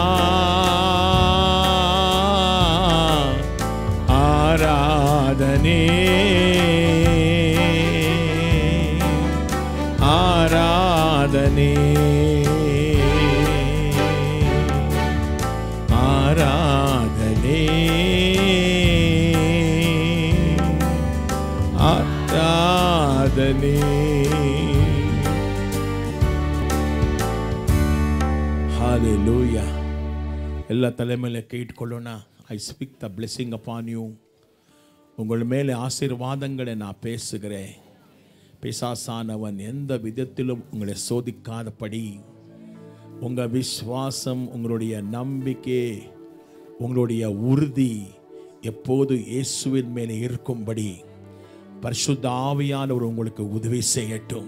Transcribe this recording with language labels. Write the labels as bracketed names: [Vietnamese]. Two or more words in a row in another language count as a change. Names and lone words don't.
[Kannada] ಆರಾಧನೆ ಆರಾಧನೆ ಆರಾಧನೆ ಆರಾಧನೆ. ಹಾಲೆಲೂಯ. ಎಲ್ಲ ತಲೆ ಮೇಲೆ ಕೈ ಇಟ್ಕೊಳ್ಳೋಣ. [English] I speak the blessing upon you. [Tamil] உங்கள் மேலே ஆசீர்வாதங்களை நான் பேசுகிறேன். பிசாசானவன் எந்த விதத்திலும் உங்களை சோதிக்காதபடி உங்கள் விசுவாசம், உங்களுடைய நம்பிக்கை, உங்களுடைய உறுதி எப்போது இயேசுவின் மேலே இருக்கும்படி பரிசுத்த ஆவியானவர் உங்களுக்கு உதவி செய்யட்டும்.